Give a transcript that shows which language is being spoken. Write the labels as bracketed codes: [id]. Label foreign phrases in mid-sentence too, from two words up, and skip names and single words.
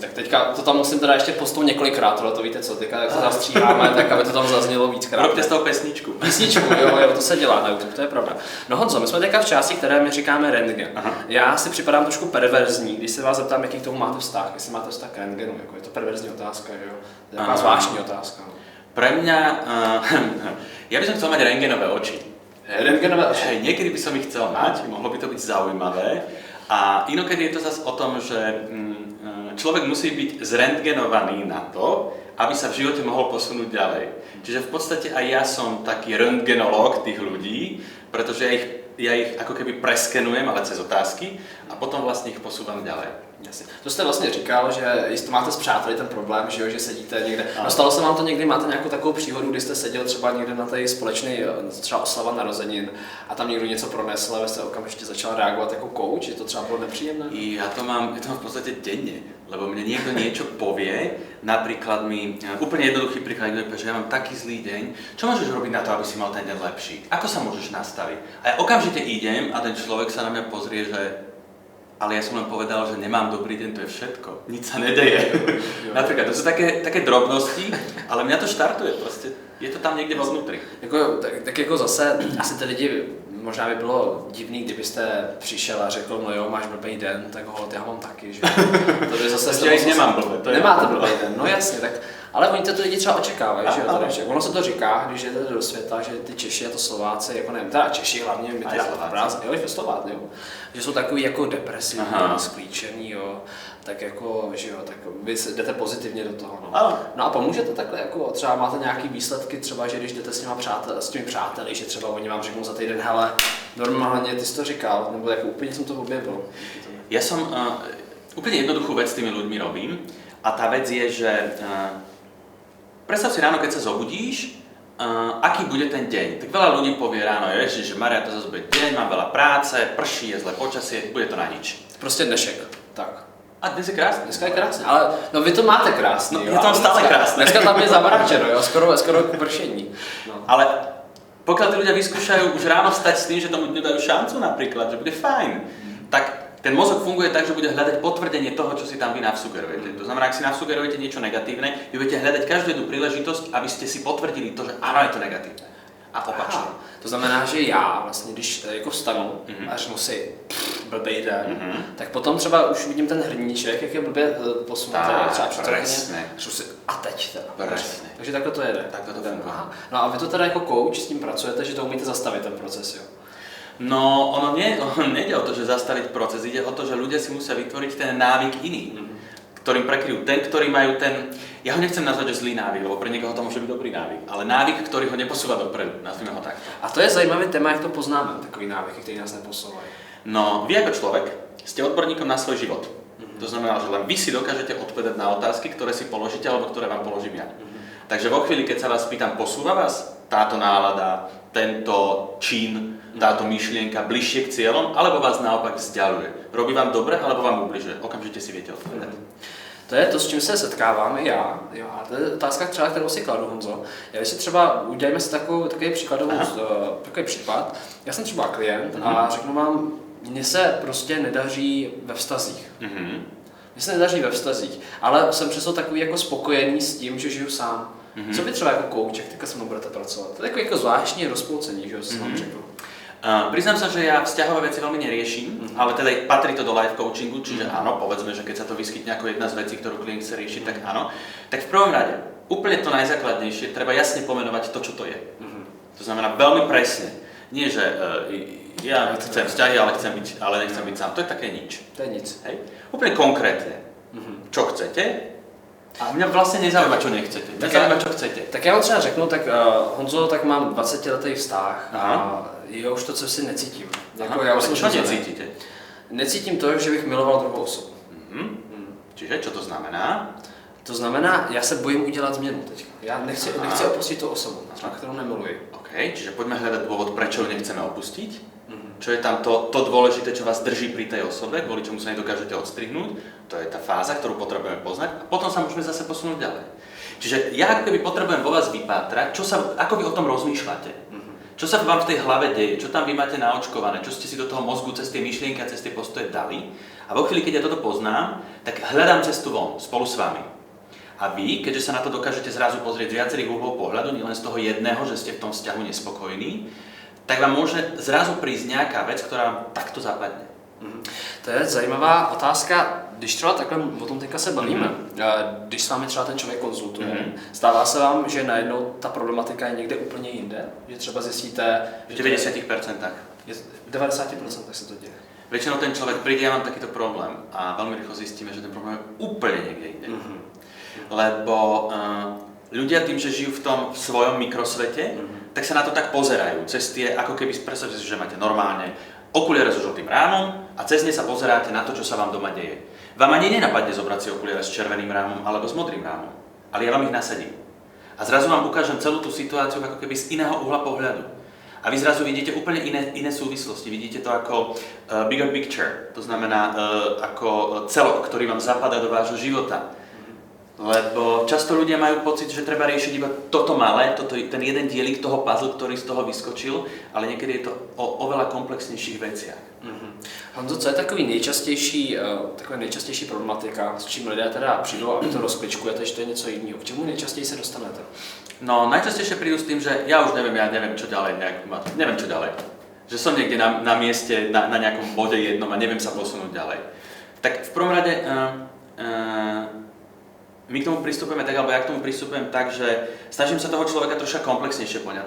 [cs] Tak teďka to tam musím teda ještě postou několikrát, to víte co, teďka jak to zastříháme, tak aby to tam zaznělo víckrát. [sk] Robte z toho pesničku. [cs] Písničku, jo, to se dělá na YouTube, to je pravda. No Honzo, my jsme teďka v části, které my říkáme rentgen. Já si připadám trošku perverzní, když se vás zeptám, jaký k tomu máte vztah, jestli máte vztah k rentgenu, jako je to perverzní otázka, že jo? To je taková zvláštní otázka. [sk] Pre mňa, ja by som chcel mať rentgenové oči. Rentgenové oči? Niekedy by som ich chcel mať, mohlo by to byť zaujímavé. A inokedy je to zase o tom, že človek musí byť zrentgenovaný na to, aby sa v živote mohol posunúť ďalej. Čiže v podstate aj ja som taký rentgenológ tých ľudí, pretože ja ich ako keby preskenujem, ale cez otázky a potom vlastne ich posúvam ďalej. [cs] Jasně. To jste vlastně říkal, že jestli máte s přáteli ten problém, že, jo, že sedíte někde. No stalo se vám to někdy, máte nějakou takovou příhodu, kdy jste seděl třeba někde na té společné třeba oslava narozenin a tam někdo něco pronesl a vy jste okamžitě začal reagovat jako coach, že to třeba bylo nepříjemné? [sk] Ja to mám v podstate denne, lebo mne niekto niečo povie, napríklad mi, úplne jednoduchý príklad, že ja mám taký zlý deň, čo môžeš robiť na to, aby si mal ten deň lepší? Ako sa môžeš nastaviť? A ja okamžite idem a ten človek sa na mňa pozrie, že ale ja som len povedal, že nemám dobrý deň, to je všetko. Nič sa nedeje. Napríklad, to sú také drobnosti, ale mňa to štartuje proste. Je to tam niekde vo vnútri. [cs] Tak jako zase, asi ty lidi, možná by bylo divný, kdybyste přišel a řekl, no jo, máš blbý den, tak holt, já mám taky, že? To by zase já nemám blbý. Nemáte blbý den, no jasně, tak ale oni to lidi třeba očekávají, že jo, že ono se to říká, když jdete do světa, že ty Češi a to Slováci, jako nevím, teda Češi hlavně, my ty Slováci, jo, i Slováci, jo, že jsou takový jako depresivní, sklíčený, jo, tak jako, že jo, tak vy jdete pozitivně do toho, no. No a pomůžete takhle, jako třeba máte nějaký výsledky, třeba, že když jdete s těmi přáteli, že třeba oni vám řeknou za týden, hele, normálně ty jsi to říkal, nebo jako úplně jsem to objevil. [sk] Ja som úplne jednoduchú vec s tými ľuďmi robím a tá vec je, že predstav si ráno, keď sa zobudíš aký bude ten deň. Tak veľa ľudí povie ráno, Ježiš, Maria, to zase bude deň, mám veľa práce, prší, je zlé počasie, bude to na nič. [cs] Prostě dnešek, tak. [sk] A dnes je krásne. [cs] Dneska je krásne, ale no vy to máte krásne, [sk] No, je to stále krásne. [cs] Dneska tam je zamračeno, jo, skoro k pršení. No. [sk] Ale pokiaľ tí ľudia vyskúšajú už ráno vstať s tým, že tomu dňu dajú šancu napríklad, že bude fajn, tak ten mozog funguje tak, že bude hľadať potvrdenie toho, čo si tam vy navsugerujete. To znamená, ak si navsugerujete niečo negatívne, vy budete hľadať každú jednu príležitosť, aby ste si potvrdili to, že áno, je to negatívne. A opačne. [cs] To znamená, že já vlastně, když jako vstanu a řeknu si blbej den, tak potom třeba už vidím ten hrníček, jak je blbě posunutý, třeba přitrhně, řeknu si a teď teda. [sk] Presne. [cs] Takže takhle to jede. [sk] Takto to funguje. Aha. [cs] No a vy to teda jako coach s tím pracujete, že to umíte zastavit ten proces, jo? [sk] No, ono nejde o to, že zastaviť proces, ide o to, že ľudia si musia vytvoriť ten návyk iný, ktorým prekryjú ten, ktorí majú ten, ja ho nechcem nazvať, že zlý návyk, lebo pre niekoho to môže byť dobrý návyk, ale návyk, ktorý ho neposúva dopredu, nazvime ho takto. [cs] A to je zajímavý téma, jak to poznáme, takový návyky, který nás neposouvají. [sk] No, vy ako človek ste odborníkom na svoj život. To znamená, že len vy si dokážete odpovedať na otázky, ktoré si položíte, alebo ktoré vám položím ja. Takže vo chvíli, keď sa vás pýtam, posúva vás táto nálada, tento čin, táto myšlienka bližšie k cieľom, alebo vás naopak vzdialuje? Robí vám dobre, alebo vám ubližuje? Okamžite si viete odpovedať. [cs] To je to, s čím se setkávám i já. Jo, a to je otázka třeba, kterou si kladu, Honzo. Já si třeba, udělejme si takový příklad. Já jsem třeba klient a řeknu vám, mně se prostě nedaří ve vztazích. Mně se nedaří ve vztazích, ale jsem přesto takový jako spokojený s tím, že žiju sám. Co by třeba jako coach, jak teďka se mnou budete pracovat? To je takový jako zvláštní rozpolcení, že jo, jsem vám řekl. [sk] Priznám sa, že ja vzťahové veci veľmi neriešim, ale teda patrí to do [en] life coachingu, [sk] čiže áno, povedzme, že keď sa to vyskytne ako jedna z vecí, ktorú klient chce riešiť, tak áno. Tak v prvom rade, úplne to najzákladnejšie, treba jasne pomenovať to, čo to je. To znamená veľmi presne. Nie, že ja chcem vzťahy, ale nechcem byť sám. To je také nič. [cs] To je nic. [sk] Hej? Úplne konkrétne. Čo chcete? A mňa vlastne nezaujíma, čo nechcete. Mňa zaujíma, čo chcete. [cs] Tak já vám třeba řeknu, tak Honzo, tak mám 20letý vztah a já už to, co si necítím. Jako, já už jsem [sk] čo necítite? [cs] Necítím to, že bych miloval druhou osobu. [sk] Čiže, čo to znamená? [cs] To znamená, já se bojím udělat změnu teďka. Já nechci opustit tu osobu, kterou nemiluji. [sk] OK, čiže poďme hľadať dôvod, prečo ju nechceme opustiť. Čo je tam to dôležité, čo vás drží pri tej osobe, kvôli čomu sa nedokážete odstrihnúť. To je tá fáza, ktorú potrebujeme poznať a potom sa môžeme zase posunúť ďalej. Čiže ja ako keby potrebujem vo vás vypátrať, ako vy o tom rozmýšľate. Čo sa vám v tej hlave deje, čo tam vy máte naočkované, čo ste si do toho mozgu cez tie myšlienky a cez tie postoje dali. A vo chvíli, keď ja toto poznám, tak hľadám cestu von spolu s vami. A vy, keďže sa na to dokážete zrazu pozrieť z viacerých uhlov pohľadu, nielen z toho jedného, že ste v tom vzťahu nespokojní, tak vám môže zrazu prísť nejaká vec, ktorá vám takto zapadne. [cs] To je zajímavá otázka, když třeba takhle o tom teďka se bavíme, když s vámi třeba ten člověk konzultuje, stává se vám, že najednou ta problematika je někde úplně jinde? Že třeba zjistíte, V 90%. V 90% se to děje. [sk] Väčšinou ten človek príde, ja mám takýto problém a veľmi rýchlo zistíme, že ten problém je úplne niekde inde. Lebo ľudia tým, že žijú v tom svojom mikrosvete, tak sa na to tak pozerajú. Cez tie, ako keby, predstavte si, že máte normálne okuliare so žltým rámom a cez ne sa pozeráte na to, čo sa vám doma deje. Vám ani nenapadne zobrať si okuliare s červeným rámom alebo s modrým rámom, ale ja vám ich nasadím. A zrazu vám ukážem celú tú situáciu ako keby z iného uhla pohľadu. A vy zrazu vidíte úplne iné súvislosti, vidíte to ako [en] bigger picture, [sk] to znamená ako celok, ktorý vám zapadá do vášho života. Lebo často ľudia majú pocit, že treba riešiť iba toto malé, ten jeden dielik toho puzzle, ktorý z toho vyskočil, ale niekedy je to o oveľa komplexnejších veciach. [cs] Honzo, co je taková nejčastější problematika, s čím lidé teda přijdou a vy to rozkličkujete, že to je něco jiného? K čemu nejčastěji se dostanete? [sk] No, najčastejšie prídu s tým, že ja neviem čo ďalej, neviem čo ďalej. Že som niekde na mieste, na nejakom bode jednom a neviem sa posunúť ďalej. Tak v prvom rade my k tomu pristupujeme tak, alebo ja k tomu pristupujem tak, že snažím sa toho človeka troška komplexnejšie poňať.